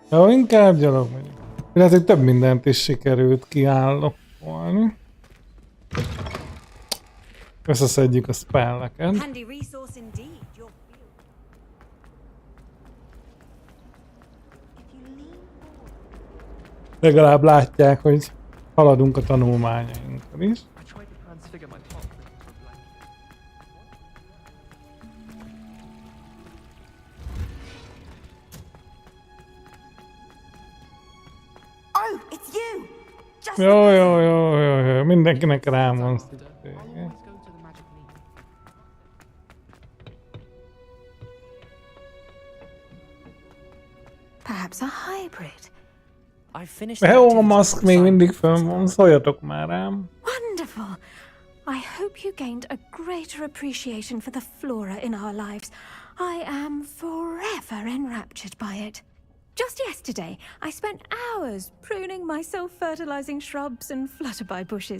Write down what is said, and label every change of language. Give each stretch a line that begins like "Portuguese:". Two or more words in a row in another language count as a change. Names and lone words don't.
Hungarian: Jó, inkább gyalog megyünk. Lehet, hogy több mindent is sikerült kiállapolni. Összeszedjük a spelleket.
English: Handy resource indeed.
Hungarian: Legalább látják, hogy haladunk a tanulmányainkon is. Jó, mindenkinek rám van szüksége.
English: Perhaps a hybrid. I finished.
Hungarian: Jó, a maszk még mindig fönn van, szóljatok már rám.
English: Wonderful. I hope you gained a greater appreciation for the flora in our lives. I am forever enraptured by it. Just yesterday, I spent hours pruning my self-fertilizing shrubs and flutterby bushes.